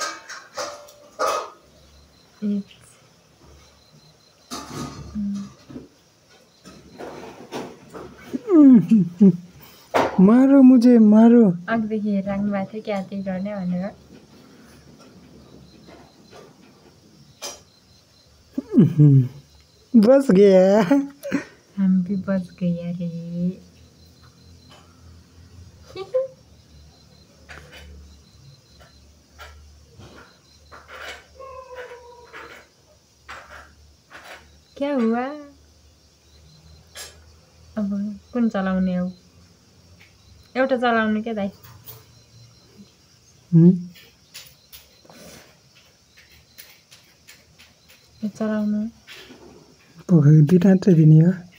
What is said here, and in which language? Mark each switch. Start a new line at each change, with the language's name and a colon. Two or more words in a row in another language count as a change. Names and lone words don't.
Hindi: मारो मुझे मारो।
Nepali: अघिदेखि राख्नु भएको थियो क्या त्यही गर्ने भनेर।
Hindi: बस गया, हम भी बच गया रे। क्या हुआ?
Nepali: अब कुन चलाउने हो? एउटा चलाउने क्या दाइ। चलाउनु दुईटा मात्रै दिने हो।